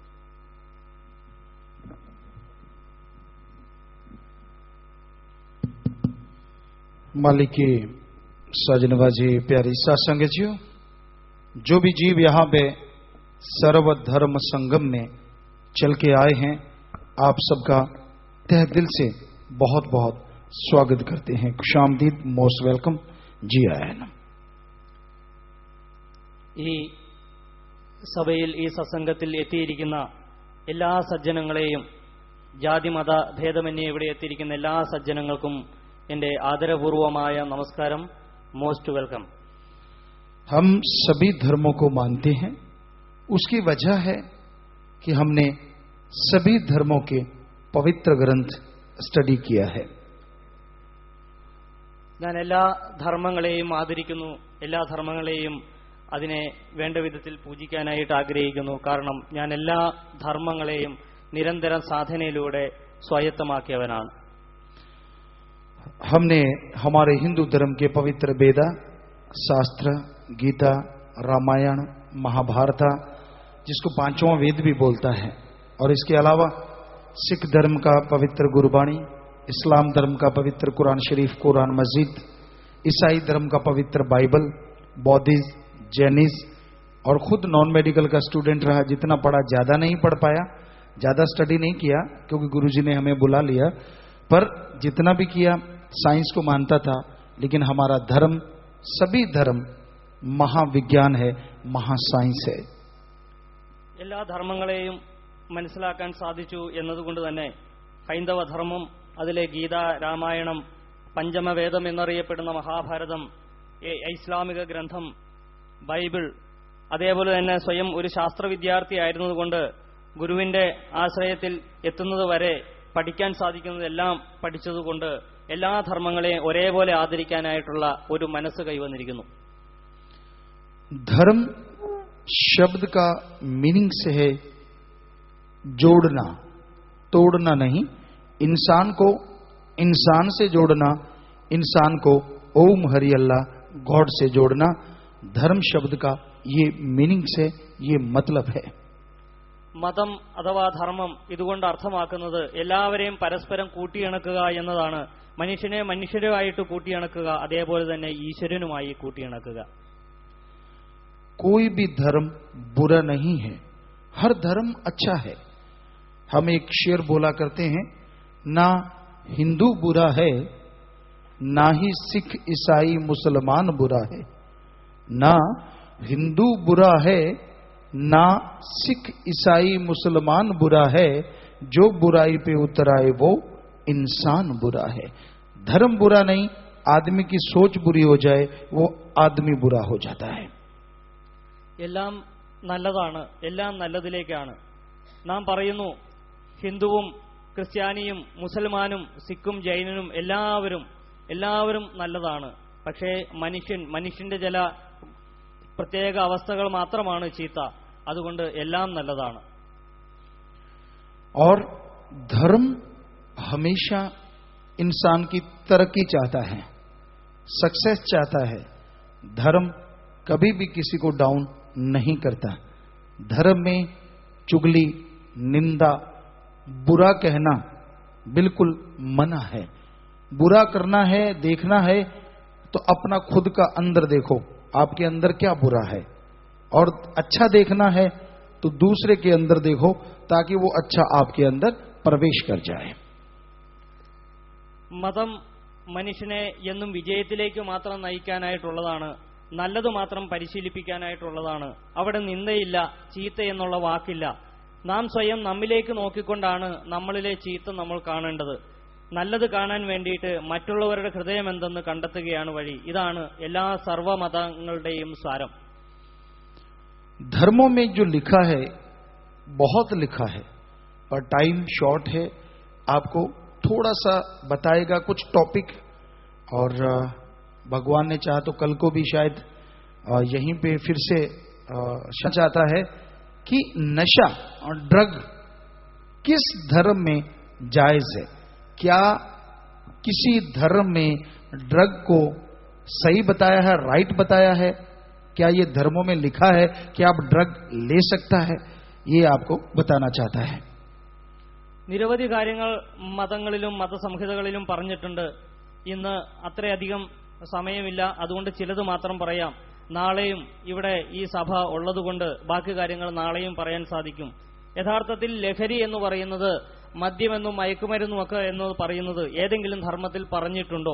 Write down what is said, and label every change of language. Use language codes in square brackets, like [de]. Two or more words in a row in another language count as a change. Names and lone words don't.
[hi] मालिक की सजनबाजी प्यारी सत्संग जियो, जो भी जीव यहाँ पे सर्वधर्म संगम में चल के आए हैं, आप सबका तहे दिल से बहुत बहुत स्वागत करते हैं। खुशामदीद, [en] most welcome [pa] ਜੀ ਆਇਆਂ ਨੂੰ। [ml] ഈ സഭയിൽ ഈ സത്സംഗത്തിൽ എത്തിയിരിക്കുന്ന എല്ലാ സജ്ജനങ്ങളെയും, ജാതിമത ഭേദമന്യേ ഇവിടെ എത്തിയിരിക്കുന്ന എല്ലാ സജ്ജനങ്ങൾക്കും എന്റെ ആദരപൂർവമായ നമസ്കാരം। [en] most welcome. [hi] हम सभी धर्मों को मानते हैं। उसकी वजह है कि हमने सभी धर्मों के पवित्र ग्रंथ स्टडी किया है। [ml] ഞാൻ എല്ലാ ധർമ്മങ്ങളെയും ആദരിക്കുന്നു, എല്ലാ ധർമ്മങ്ങളെയും അതിനെ വേണ്ട വിധത്തിൽ പൂജിക്കാനായിട്ട് ആഗ്രഹിക്കുന്നു. കാരണം ഞാൻ എല്ലാ ധർമ്മങ്ങളെയും നിരന്തരം സാധനയിലൂടെ സ്വായത്തമാക്കിയവനാണ്. [hi] हमने हमारे हिंदू धर्म के पवित्र वेदा, शास्त्र, गीता, रामायण, महाभारत, जिसको पांचवां वेद भी बोलता है, और इसके अलावा सिख धर्म का पवित्र गुरबाणी, इस्लाम धर्म का पवित्र कुरान शरीफ, कुरान मस्जिद, ईसाई धर्म का पवित्र बाइबल, बौद्धिज्म, जैनिज्म, और खुद [en] non medical [hi] का स्टूडेंट रहा। जितना पढ़ा, ज्यादा नहीं पढ़ पाया, ज्यादा स्टडी नहीं किया क्योंकि गुरुजी ने हमें बुला लिया, पर जितना भी किया साइंस को मानता था। लेकिन हमारा धर्म, सभी धर्म महाविज्ञान है, महासाइंस है। [ml] എല്ലാ ധർമ്മങ്ങളെയും മനസ്സിലാക്കാൻ സാധിച്ചു എന്നതുകൊണ്ട് തന്നെ ഹൈന്ദവ ധർമ്മം, അതിലെ ഗീത, രാമായണം, പഞ്ചമവേദം എന്നറിയപ്പെടുന്ന മഹാഭാരതം, ഇസ്ലാമിക ഗ്രന്ഥം ബൈബിൾ, അതേപോലെ തന്നെ സ്വയം ഒരു ശാസ്ത്ര വിദ്യാർത്ഥി ആയിരുന്നതുകൊണ്ട് ഗുരുവിന്റെ ആശ്രയത്തിൽ എത്തുന്നത് വരെ പഠിക്കാൻ സാധിക്കുന്നതെല്ലാം പഠിച്ചതുകൊണ്ട് എല്ലാ ധർമ്മങ്ങളെയും ഒരേപോലെ ആദരിക്കാനായിട്ടുള്ള ഒരു മനസ്സ് കൈവന്നിരിക്കുന്നു. [hi] धर्म शब्द का मीनिंग से है जोड़ना, तोड़ना नहीं। इंसान को इंसान से जोड़ना, इंसान को ओम हरि अल्लाह गॉड से जोड़ना, धर्म शब्द का ये मीनिंग से ये मतलब है। [ml] മതം അഥവാ ധർമ്മം ഇതുകൊണ്ട് അർത്ഥമാക്കുന്നത് എല്ലാവരെയും പരസ്പരം കൂട്ടിയിണക്കുക എന്നതാണ്. മനുഷ്യനെ മനുഷ്യരുമായിട്ട് കൂട്ടിയിണക്കുക, അതേപോലെ തന്നെ ഈശ്വരനുമായി കൂട്ടിയിണക്കുക. [hi] कोई भी धर्म बुरा नहीं है, हर धर्म अच्छा है। हम एक शेर बोला करते हैं, ना हिंदू बुरा है, ना ही सिख ईसाई मुसलमान बुरा है। ना हिंदू बुरा है, ना सिख ईसाई मुसलमान बुरा है, जो बुराई पे उतर आए वो इंसान बुरा है। धर्म बुरा नहीं, आदमी की सोच बुरी हो जाए वो आदमी बुरा हो जाता है। [ml] എല്ലാം നല്ലതാണ്, എല്ലാം നല്ലതിലേക്കാണ്. നാം പറയുന്നു ഹിന്ദുവും ക്രിസ്ത്യാനിയും മുസൽമാനും സിഖും ജൈനനും എല്ലാവരും നല്ലതാണ്. പക്ഷേ മനുഷ്യന്റെ ചില പ്രത്യേക അവസ്ഥകൾ മാത്രമാണ് ചീത്ത. അതുകൊണ്ട് എല്ലാം നല്ലതാണ്. [hi] और धर्म हमेशा इंसान की तरक्की चाहता है, सक्सेस चाहता है। धर्म कभी भी किसी को डाउन नहीं करता। धर्म में चुगली, निंदा, बुरा कहना बिल्कुल मना है। बुरा करना है, देखना है तो अपना खुद का अंदर देखो, आपके अंदर क्या बुरा है, और अच्छा देखना है तो दूसरे के अंदर देखो ताकि वो अच्छा आपके अंदर प्रवेश कर जाए। [ml] മതം മനുഷ്യനെ എന്നും വിജയത്തിലേക്ക് മാത്രം നയിക്കാനായിട്ടുള്ളതാണ്, നല്ലത് മാത്രം പരിശീലിപ്പിക്കാനായിട്ടുള്ളതാണ്. അവിടെ നിന്ദയില്ല, ചീത്ത എന്നുള്ള വാക്കില്ല. നാം സ്വയം നമ്മിലേക്ക് നോക്കിക്കൊണ്ടാണ് നമ്മളിലെ ചീത്ത നമ്മൾ കാണേണ്ടത്. നല്ലത് കാണാൻ വേണ്ടിയിട്ട് മറ്റുള്ളവരുടെ ഹൃദയം എന്തെന്ന് കണ്ടെത്തുകയാണ് വഴി. ഇതാണ് എല്ലാ സർവ്വമതങ്ങളുടെയും സാരം. [hi] धर्मों में जो लिखा है बहुत लिखा है, पर [en] time short [hi] है, आपको थोड़ा सा बताएगा कुछ टॉपिक, और भगवान ने चाहा तो कल को भी शायद यहीं पे फिर से चाहता है कि नशा और ड्रग किस धर्म में जायज है? क्या किसी धर्म में ड्रग को सही बताया है, राइट बताया है? क्या ये धर्मों में लिखा है कि आप ड्रग ले सकता है? ये आपको बताना चाहता है। [ml] നിരവധി കാര്യങ്ങൾ മതങ്ങളിലും മതസംഹിതകളിലും പറഞ്ഞിട്ടുണ്ട്. ഇന്ന് അത്രയധികം സമയമില്ല, അതുകൊണ്ട് ചിലത് മാത്രം പറയാം. നാളെയും ഇവിടെ ഈ സഭ ഉള്ളതുകൊണ്ട് ബാക്കി കാര്യങ്ങൾ നാളെയും പറയാൻ സാധിക്കും. യഥാർത്ഥത്തിൽ ലഹരി എന്ന് പറയുന്നത് മദ്യമെന്നും മയക്കുമരുന്നുമൊക്കെ എന്ന് പറയുന്നത് ഏതെങ്കിലും ധർമ്മത്തിൽ പറഞ്ഞിട്ടുണ്ടോ?